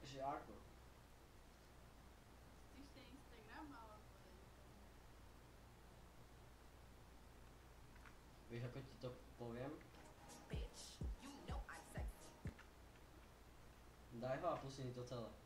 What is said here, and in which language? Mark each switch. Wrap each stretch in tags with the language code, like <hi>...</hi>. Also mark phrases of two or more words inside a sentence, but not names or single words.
<sk>Ako? Chceš ten Instagram alebo Vieš, ako ti to poviem?</sk> <en>Bitch, you know I'm sexy.</en> <sk>Daj ho a pusti mi to celé.</sk>